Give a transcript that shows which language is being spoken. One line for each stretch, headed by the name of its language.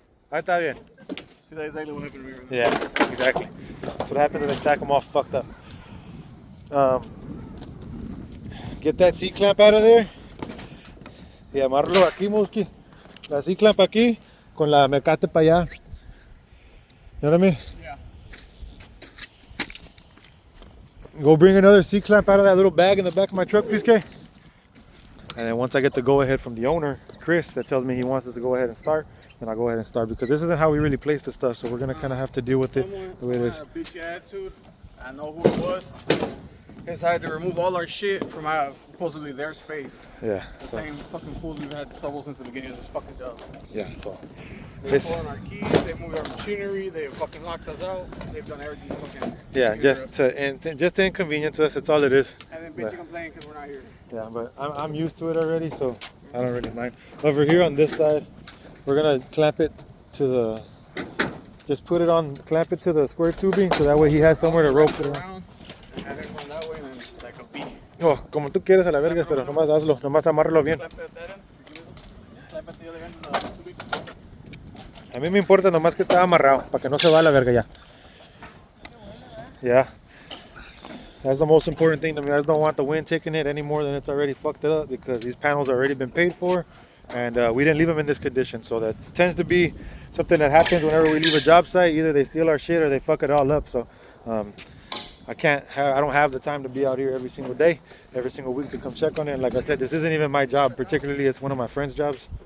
Spanish: Ahí está bien.
English: See, that's exactly what happened to me right now. Yeah, exactly. That's what happens when they stack them all fucked up. Get that C-clamp out of there.
Spanish: Y amarlo aquí, Moski. La C-clamp aquí con la mecate para allá.
English: You know what I mean? Yeah. Go bring another C-clamp out of that little bag in the back of my truck, please, Kay. And then once I get the go-ahead from the owner, Chris, that tells me he wants us to go ahead and start, then I'll go ahead and start, because this isn't how we really place the stuff, so we're going to kind of have to deal with it the way it is. Had a bitchy attitude. I know who it was. He decided to remove all our shit from supposedly their space. Yeah. The same fucking fools we've had trouble since the beginning of this fucking job. Yeah, so. They've stolen our keys, they've moved our machinery, they've fucking locked us out, they've done everything fucking. Yeah, just to inconvenience us, it's all it is. And then bitch and complain because we're not here. Yeah, but I'm used to it already, so I don't really mind. Over here on this side, we're gonna clamp it to the, clamp it to the square tubing, so that way he has somewhere to rope it around. And have him run that way and then like a V.
Spanish: Oh, como tú quieres a la verga, pero nomás hazlo, nomás amárralo bien.
English: Clamp it at that end, clamp at the other end of the tubing.
Spanish: A mí me importa nomás que esté amarrado, para que no se va a la verga ya.
English: Yeah. That's the most important thing to me. I just don't want the wind taking it any more than it's already fucked it up, because these panels have already been paid for, and we didn't leave them in this condition. So that tends to be something that happens whenever we leave a job site. Either they steal our shit or they fuck it all up. So I don't have the time to be out here every single day, every single week to come check on it. And like I said, this isn't even my job, particularly it's one of my friend's jobs.